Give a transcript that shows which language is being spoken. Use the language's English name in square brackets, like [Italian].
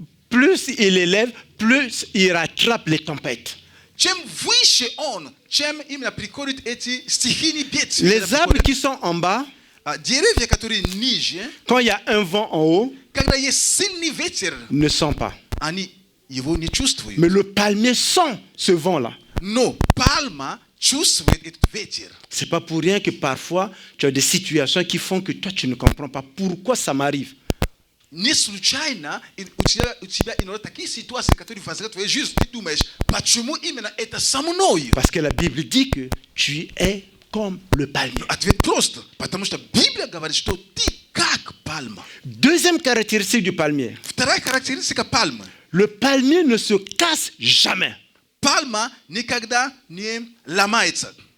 [French] Plus il élève, plus il rattrape les tempêtes. [Russian] Чем выше он, чем именно приходят эти стихийные бедствия. [French] Les arbres qui sont en bas, [Russian] деревья, которые ниже, [French] quand il y a un vent en haut, [Russian] когда есть сильный ветер, [French] ne sentent pas. [Russian] они его не чувствуют. [French] Mais le palmier sent ce vent-là. [Russian] Но пальма чувствует этот ветер. [French] C'est pas pour rien que parfois tu as des situations qui font que toi tu ne comprends pas pourquoi ça m'arrive. [Russian] Не случайно у тебя иногда такие ситуации, которые возникают в твоей жизни, ты думаешь, почему именно это со мной? [French] Parce que la Bible dit que tu es comme le palmier. [Russian] Ответ прост, потому что Библия говорит, что ты как пальма. [French] Deuxième caractéristique du palmier. [Russian] Вторая характеристика пальмы. [French] Le palmier ne se casse jamais. [Russian] Пальма никогда не ломается.